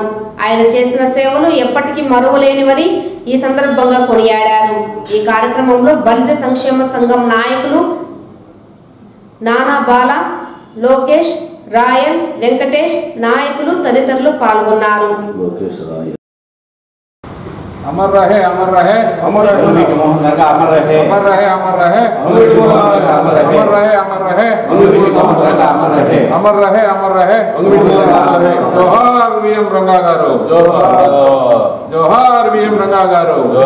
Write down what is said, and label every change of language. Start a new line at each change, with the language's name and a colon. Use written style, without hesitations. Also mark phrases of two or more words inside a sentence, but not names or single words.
Telugu: ఆయన చేసిన సేవలు ఎప్పటికీ మరువలేనివని ఈ సందర్భంగా కొనియాడారు. ఈ కార్యక్రమంలో బలిజ సంక్షేమ సంఘం నాయకులు నానా బాల, లోకేష్, రాయల్, వెంకటేష్, నాయకులు తదితరులు పాల్గొన్నారు.
Hindi: अमर रहे अमर रहे अमर रहे अमर रहे अमर रहे अमर रहे अमर रहे अमर रहे अमर रहे अमर रहे जोहार वीएम रंगा गारू जोहार वीएम रंगा गारू